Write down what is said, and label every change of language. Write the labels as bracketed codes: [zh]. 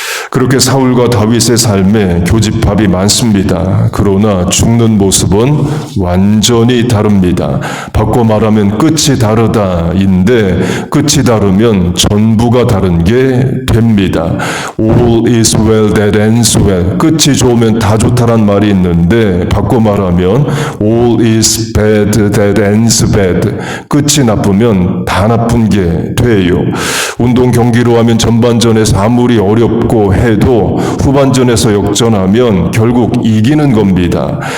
[ko] 그렇게 사울과 다윗의 삶에 교집합이 많습니다. 그러나 죽는 모습은 완전히 다릅니다. 바꿔 말하면 끝이 다르다인데 끝이 다르면 전부가 다른 게 됩니다. [en] All is well that ends well. [ko] 끝이 좋으면 다 좋다란 말이 있는데 바꿔 말하면 [en] All is bad that ends bad. [ko] 끝이 나쁘면 다 나쁜 게 돼요. 운동 경기로 하면 전반전에서 아무리 어렵고 해도 후반전에서 역전하면 결국 이기는 겁니다.